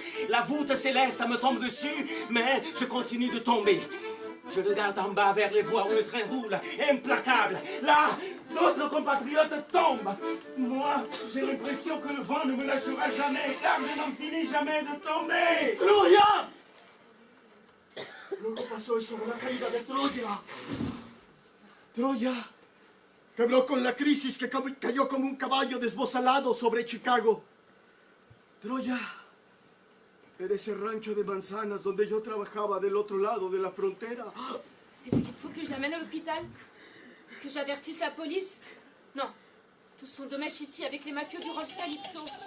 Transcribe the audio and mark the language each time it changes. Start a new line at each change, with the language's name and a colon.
French: La voûte céleste me tombe dessus, mais je continue de tomber. Je regarde en bas vers les voies où le train roule, implacable. Là, d'autres compatriotes tombent. Moi, j'ai l'impression que le vent ne me lâchera jamais, car je n'en finis jamais de tomber.
Spanish: ¡Troya! Luego pasó eso con la caída de Troya. Troya quebró con la crisis que cayó como un caballo desbozalado sobre Chicago. Troya era ese rancho de manzanas donde yo trabajaba del otro lado de la frontera.
French: Est-ce qu'il faut que je l'amène à l'hôpital? Que j'avertisse la police? Non. Tout son dommage ici avec les mafieux du Roche Calypso.